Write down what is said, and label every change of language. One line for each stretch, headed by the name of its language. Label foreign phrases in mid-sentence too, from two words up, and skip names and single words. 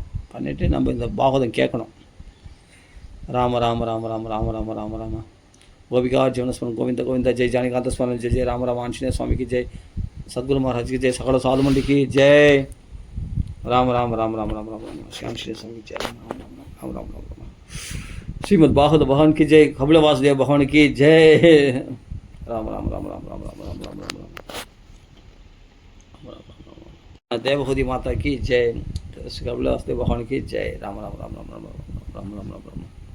Tamil: பண்ணிவிட்டு நம்ம இந்த பாகவதம் கேட்கணும்.
Sanskrit: राम राम राम राम राम राम राम राम गोपिका जीवनस्मरण गोविन्द गोविन्द जय जानकीकान्त स्मरण जय जय राम राम आंजनेय
Tamil: சுவாமிக்கு ஜெய் சத்குரு மகாராஜ்க்கு ஜெய் சகல சாதுமண்டிக்கு ஜெய் ராம ராம
Hindi: ராம ராம ராம ராம ராம श्याम श्री स्वामी जय राम राम राम राम राम श्रीमद् भागवत भगवान की जय कपिल वासुदेव भगवान की जय राम राम राम राम राम राम राम राम राम राम देवहूति माता की जय कपिल वासुदेव भगवान की जय राम राम राम राम राम राम राम राम राम राम